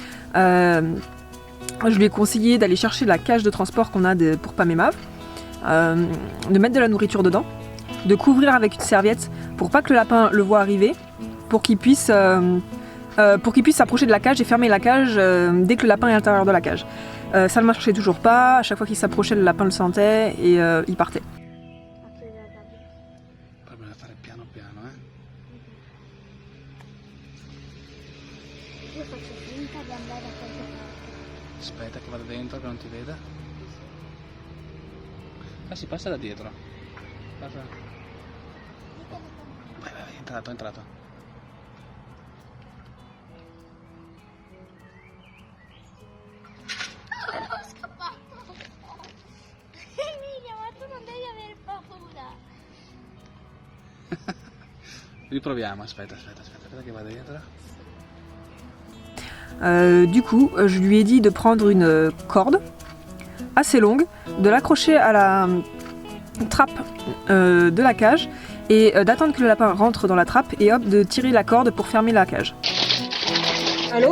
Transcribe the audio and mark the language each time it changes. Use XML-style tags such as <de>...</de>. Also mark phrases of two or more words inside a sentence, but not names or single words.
<fr>Je lui ai conseillé d'aller chercher la cage de transport qu'on a pour Pam et Mav, de mettre de la nourriture dedans, de couvrir avec une serviette pour pas que le lapin le voie arriver, pour qu'il puisse s'approcher de la cage et fermer la cage dès que le lapin est à l'intérieur de la cage. Ça ne marchait toujours pas, à chaque fois qu'il s'approchait, le lapin le sentait et il partait.</fr> <it>Aspetta che vado dentro che non ti veda. Ah si passa da dietro. Passa. Vai, è entrato. Ho scappato. Emilia, ma tu non devi avere paura. Riproviamo, aspetta che vado dietro.</it> <fr>Du coup, je lui ai dit de prendre une corde assez longue, de l'accrocher à la trappe de la cage et d'attendre que le lapin rentre dans la trappe et hop, de tirer la corde pour fermer la cage. Allô?</fr>